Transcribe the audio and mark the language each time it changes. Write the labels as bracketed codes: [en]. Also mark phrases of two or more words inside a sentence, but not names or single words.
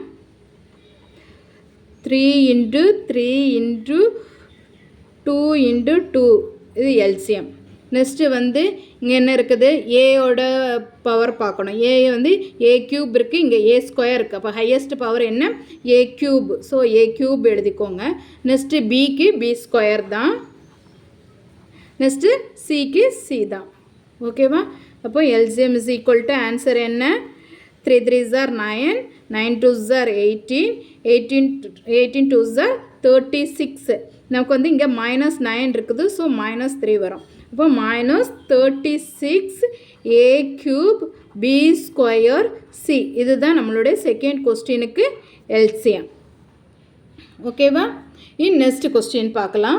[ta] 3 × 3 × 2 × 2 இது எல்சிஎம். நெக்ஸ்ட்டு வந்து இங்கே என்ன இருக்குது ஏயோட பவர் பார்க்கணும். ஏ வந்து a³ இருக்குது, இங்கே a² இருக்குது. அப்போ [en] highest power [ta] என்ன a³. ஸோ a³ எழுதிக்கோங்க. நெக்ஸ்ட்டு பிக்கு b² தான். நெக்ஸ்ட்டு சிக்கு சி தான். ஓகேவா, அப்போ [en] LCM is equal to answer என்ன 3 3s are 9, 9 2s are 18, 18 2s are 36. [ta] நமக்கு வந்து இங்கே -9 இருக்குது. ஸோ -3 வரும். அப்போ -36a³b² சி. இதுதான் நம்மளுடைய செகண்ட் கொஸ்டினுக்கு எல்சிஎம். ஓகேவா, [en] next question [ta] பார்க்கலாம்.